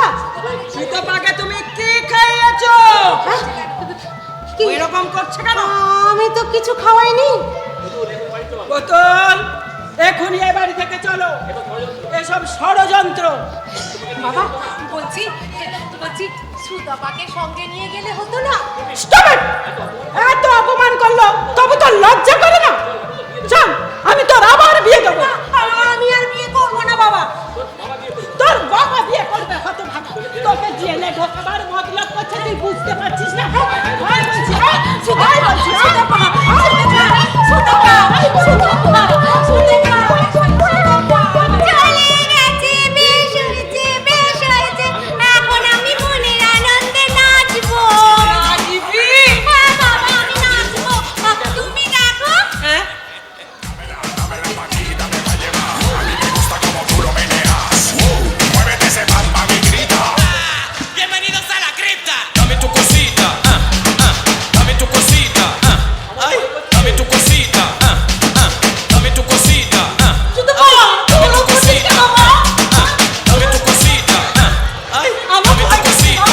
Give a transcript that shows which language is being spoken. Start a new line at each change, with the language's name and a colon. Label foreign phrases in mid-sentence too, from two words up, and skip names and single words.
Bangla: সুতপাকে তুমি কি খাইয়েছো? এরকম করছে কেন? আমি তো কিছু খাওয়াইনি। পুতুল, এখনই এ বাড়ি থেকে চলো, এসব ষড়যন্ত্র। বাবা বলছি সুতপাকে সঙ্গে নিয়ে গেলে হতো না?
English: Stop it!
Bangla: এত অপমান করলো, তবু তো লজ্জা করে না? চল, আমি তোর আবার বিয়ে দেবো। আমি আর বিয়ে করবো না বাবা। তোর বাবা বিয়ে করবে, হতভাগা। তোকে জেলে ঢোকাবার মতলব করছে, তুই বুঝতে পারছিস না? আয় বলছি, আয়, আয় বলছি, আয়। চলে গেছে, বেশ হয়েছে, বেশ হয়েছে। এখন আমি মনের আনন্দে নাচবো। হ্যাঁ বাবা, আমি নাচবো। তুমি দেখো। হ্যাঁ?
Spanish: Bienvenidos a la cripta. Dame tu cosita, dame tu cosita, ay, dame tu cosita, dame tu cosita, dame tu cosita, dame tu cosita, ay, dame tu cosita,